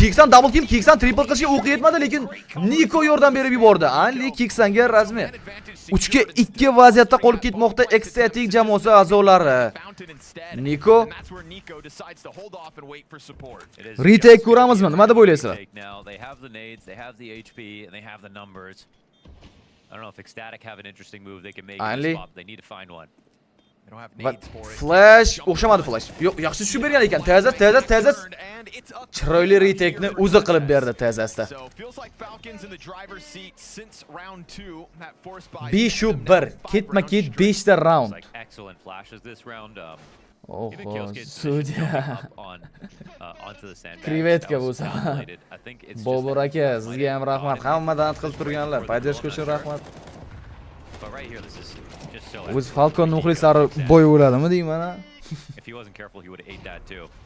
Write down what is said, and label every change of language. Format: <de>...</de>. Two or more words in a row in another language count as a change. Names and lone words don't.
<uz>Kiksan</uz> <en>double kill,</en> <uz>Kiksan triple qilishga o'q yetmadi, lekin Niko yordam berib yubordi. Anli Kiksanga rasmiy 3 ga 2 vaziyatda qolib ketmoqda ecstatic jamoasi a'zolari. Niko retake ko'ramizmi? Nima deb o'ylaysizlar?</uz> <en>I don't know if Ecstatic have an interesting move they can make. They need to find one.</en> <uz>Flash, o'xshamadi Flash. Yo'q, yaxshi tushib bergan ekan. Tezas. Chiroyli retake-ni o'zi qilib berdi Tezasda. 5-1, ketma-ket 5 ta round.</uz> <en>Excellent flashes this round.</en> <uz>Oh, sudya. Krevetka bo'lsa. Bobur aka, sizga ham rahmat. Hammadan qilib turganlar. Podдержка uchun rahmat. O'z Falcon muxlislari boy bo'ladimi deyman ha?</uz> <en>If he wasn't careful, he would have ate that too.</en>